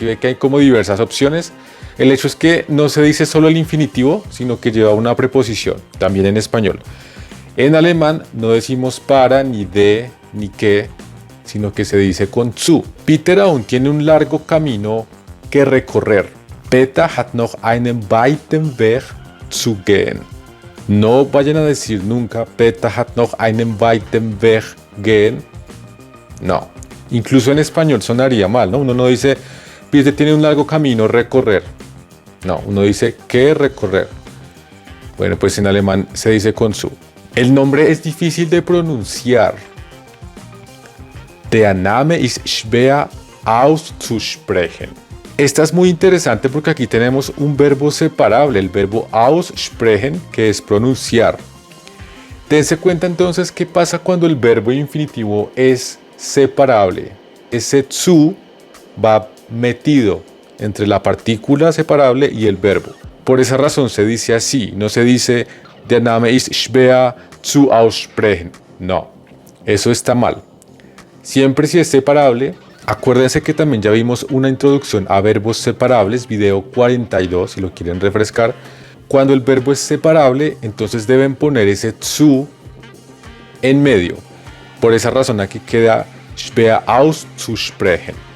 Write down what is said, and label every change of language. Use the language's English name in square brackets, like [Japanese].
[Spanish] Si ve que hay como diversas opciones, el hecho es que no se dice solo el infinitivo, sino que lleva una preposición, también en español. En alemán no decimos para, ni de, ni que, sino que se dice con zu. Peter aún tiene un largo camino que recorrer. [German] Peter hat noch einen weiten Weg zu gehen. [Spanish] No vayan a decir nunca [German] Peter hat noch einen weiten Weg gehen. [Spanish] No. Incluso en español sonaría mal, ¿no? Uno no dice Peter tiene un largo camino recorrer. No, uno dice que recorrer. Bueno, pues en alemán se dice con zu. El nombre es difícil de pronunciar. [German] Der Name ist schwer auszusprechen. [Spanish] Esta es muy interesante porque aquí tenemos un verbo separable, el verbo aussprechen, que es pronunciar. Dense cuenta entonces qué pasa cuando el verbo infinitivo es separable. Ese zu va metido entre la partícula separable y el verbo. Por esa razón se dice así, no se dice [German] Der Name ist schwer zu aussprechen. [Spanish] No. Eso está mal. Siempre si es separable, acuérdense que también ya vimos una introducción a verbos separables, video 42 si lo quieren refrescar. Cuando el verbo es separable, entonces deben poner ese zu en medio. Por esa razón aquí queda [German] schwer auszusprechen.